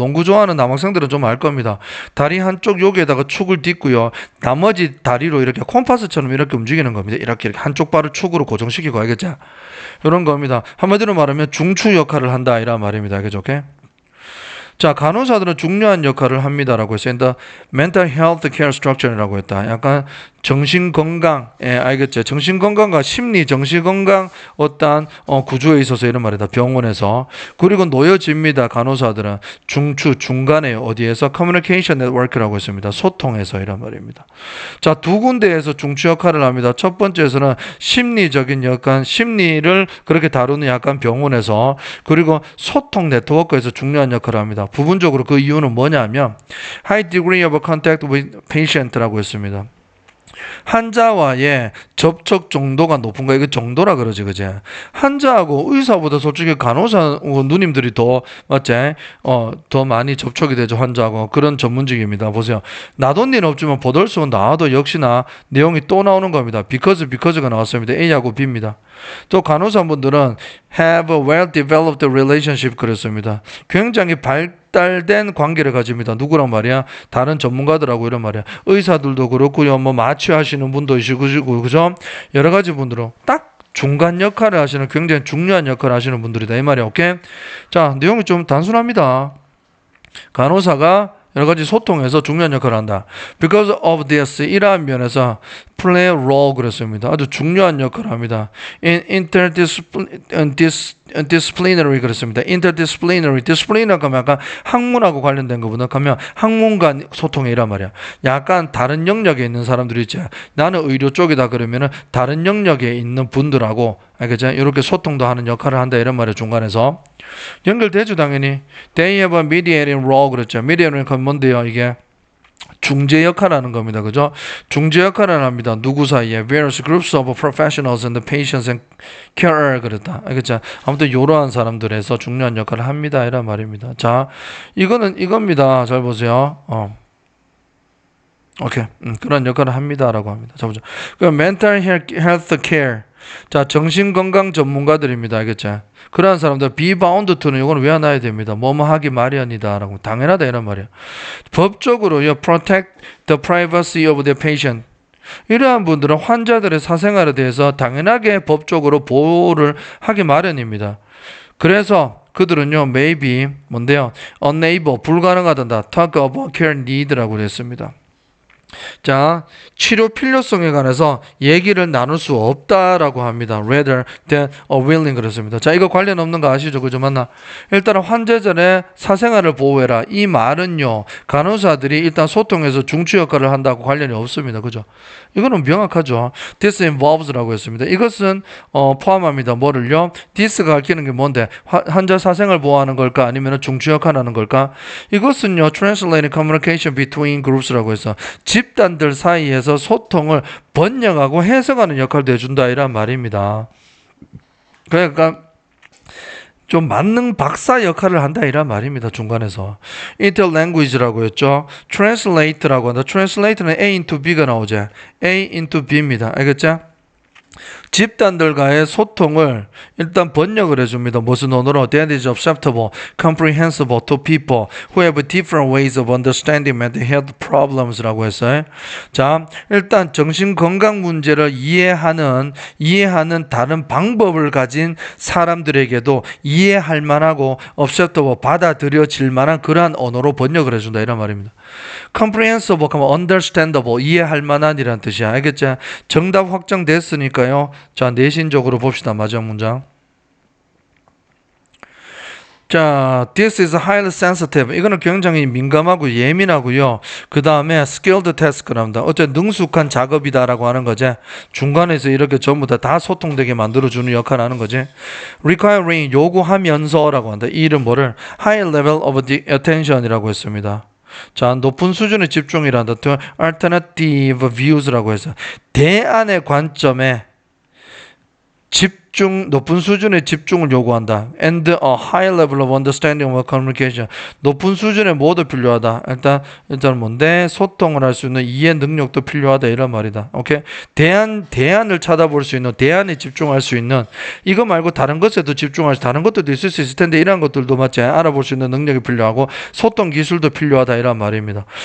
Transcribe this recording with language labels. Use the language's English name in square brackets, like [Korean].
[Korean] 농구 좋아하는 남학생들은 좀 알 겁니다. 다리 한쪽 여기에다가 축을 딛고요. 나머지 다리로 이렇게 콤파스처럼 이렇게 움직이는 겁니다. 이렇게 한쪽 발을 축으로 고정시키고 알겠죠? 이런 겁니다. 한마디로 말하면 중추 역할을 한다 이란 말입니다. 알겠죠? 오케이? 자, 간호사들은 중요한 역할을 합니다라고 했어요. [English] The mental health care structure라고 했다. [Korean] 약간 정신건강, 알겠죠? 정신건강과 심리, 정신건강 어떠한 구조에 있어서 이런 말이다. 병원에서. 그리고 놓여집니다. 간호사들은 중추, 중간에 어디에서 [English] communication network [Korean] 라고 했습니다. 소통에서 이런 말입니다. 자, 두 군데에서 중추 역할을 합니다. 첫 번째에서는 심리적인 약간 심리를 그렇게 다루는 약간 병원에서 그리고 소통 네트워크에서 중요한 역할을 합니다. 부분적으로 그 이유는 뭐냐면 [English] high degree of contact with patient라고 했습니다. [Korean] 환자와의 접촉 정도가 높은 거, 이거 정도라 그러지, 그제? 환자하고 의사보다 솔직히 간호사 누님들이 더, 맞지? 더 많이 접촉이 되죠, 환자하고. 그런 전문직입니다. 보세요. 나돈 일 없지만 보덜수는 나와도 역시나 내용이 또 나오는 겁니다. because가 나왔습니다. A하고 B입니다. 또 간호사분들은 [English] have a well-developed relationship [Korean] 그랬습니다. 굉장히 발달된 관계를 가집니다. 누구랑 말이야? 다른 전문가들하고 이런 말이야. 의사들도 그렇고요. 뭐 마취하시는 분도 있으시고, 그죠? 여러 가지 분들은 딱 중간 역할을 하시는 굉장히 중요한 역할을 하시는 분들이다. 이 말이야. 오케이? 자, 내용이 좀 단순합니다. 간호사가 여러 가지 소통에서 중요한 역할을 한다. [English] Because of this, [Korean] 이러한 면에서 [English] play a role 그랬습니다. [Korean] 아주 중요한 역할을 합니다. [English] In interdisciplinary 그랬습니다. [Korean] interdisciplinary, discipline라고 하면 약간 학문하고 관련된 것보다 가면 학문 간 소통에 이란 말이야. 약간 다른 영역에 있는 사람들이 있지. 나는 의료 쪽이다 그러면은 다른 영역에 있는 분들하고 알겠죠? 이렇게 소통도 하는 역할을 한다 이런 말이야. 중간에서 연결되죠 당연히. [English] They have a mediating role [Korean] 그랬죠. mediating 건 뭔데요 이게? 중재 역할을 하는 겁니다. 그죠? 중재 역할을 합니다. 누구 사이에 [English] various groups of professionals and patients and carer 그랬다. [Korean] 알겠죠? 아무튼 이러한 사람들에서 중요한 역할을 합니다. 이란 말입니다. 자, 이거는 이겁니다. 잘 보세요. 오케이. 그런 역할을 합니다라고 합니다. 자 보자. [English] 그럼 mental health care. [Korean] 자, 정신건강 전문가들입니다. 알겠죠? 그러한 사람들 [English] be bound to [Korean] 는 이거는 외워놔야 됩니다. 뭐뭐 하기 마련이다라고. 당연하다 이런 말이야. 법적으로요. [English] protect the privacy of the patient. [Korean] 이러한 분들은 환자들의 사생활에 대해서 당연하게 법적으로 보호를 하기 마련입니다. 그래서 그들은요, maybe 뭔데요? unable 불가능하다. [English] talk about care need라고 그랬습니다. [Korean] 자, 치료 필요성에 관해서 얘기를 나눌 수 없다라고 합니다. [English] rather than willing 그렇습니다. [Korean] 자, 이거 관련 없는 거 아시죠? 그죠? 맞나? 일단은 환자전의 사생활을 보호해라. 이 말은요, 간호사들이 일단 소통해서 중추 역할을 한다고 관련이 없습니다. 그죠? 이거는 명확하죠. This involves라고 했습니다. 이것은 포함합니다. 뭐를요? this가 가리키는 게 뭔데? 환자 사생활 보호하는 걸까? 아니면 중추 역할을 하는 걸까? 이것은요, [English] translating communication between groups [Korean] 라고 해서 집단들 사이에서 소통을 번역하고 해석하는 역할도 해준다 이란 말입니다. 그러니까 좀 만능 박사 역할을 한다 이란 말입니다. 중간에서 interlanguage라고 했죠. translate라고 한다. [English] translate는 A into B가 나오죠. A into B입니다. 알겠죠? [Korean] 집단들과의 소통을 일단 번역을 해줍니다. 무슨 언어로? [English] That is acceptable, comprehensible to people who have different ways of understanding mental health problems라고 했어요. [Korean] 자, 일단 정신건강 문제를 이해하는 다른 방법을 가진 사람들에게도 이해할 만하고 acceptable, 받아들여질 만한 그러한 언어로 번역을 해준다 이런 말입니다. comprehensible 하면 understandable, 이해할 만한이라는 뜻이야. 알겠죠? 정답 확정됐으니까요. 자, 내신적으로 봅시다. 마지막 문장. [English] 자, this is highly sensitive. [Korean] 이거는 굉장히 민감하고 예민하고요. 그 다음에 [English] skilled task [Korean] 를 합니다. 어쨌든 능숙한 작업이다라고 하는 거지. 중간에서 이렇게 전부 다 소통되게 만들어주는 역할을 하는 거지. requiring, 요구하면서라고 한다. 이 이름 뭐를? [English] high level of the attention이라고 했습니다. [Korean] 자, 높은 수준의 집중이란다. [English] alternative views [Korean] 라고 해서 대안의 관점에 높은 수준의 집중을 요구한다. [English] And a high level of understanding of communication. [Korean] 높은 수준의 뭐도 필요하다. 일단 뭔데? 소통을 할 수 있는 이해 능력도 필요하다. 이런 말이다. 오케이? 대안을 찾아볼 수 있는, 대안에 집중할 수 있는, 이거 말고 다른 것에도 집중할 수, 다른 것들도 있을 수 있을 텐데, 이런 것들도 맞지? 알아볼 수 있는 능력이 필요하고, 소통 기술도 필요하다. 이런 말입니다.